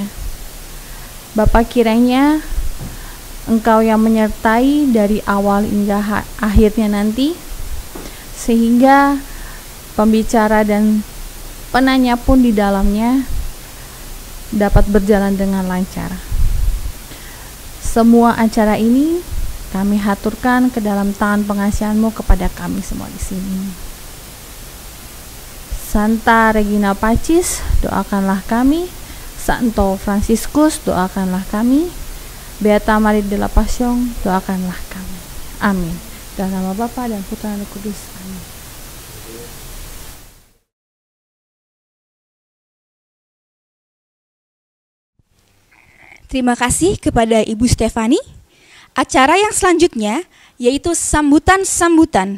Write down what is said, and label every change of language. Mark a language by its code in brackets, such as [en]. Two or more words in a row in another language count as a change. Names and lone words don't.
[id] Bapak, kiranya Engkau yang menyertai dari awal hingga akhirnya nanti, sehingga pembicara dan penanya pun di dalamnya dapat berjalan dengan lancar. Semua acara ini kami haturkan ke dalam tangan pengasihan-Mu kepada kami semua di sini. Santa Regina Pacis, doakanlah kami. Santo Franciscus, doakanlah kami. Beata Maria de la Passion, doakanlah kami. Amin. Dalam nama Bapa dan Putra dan Roh Kudus. Amin. Terima kasih kepada Ibu Stefani. Acara yang selanjutnya yaitu sambutan-sambutan.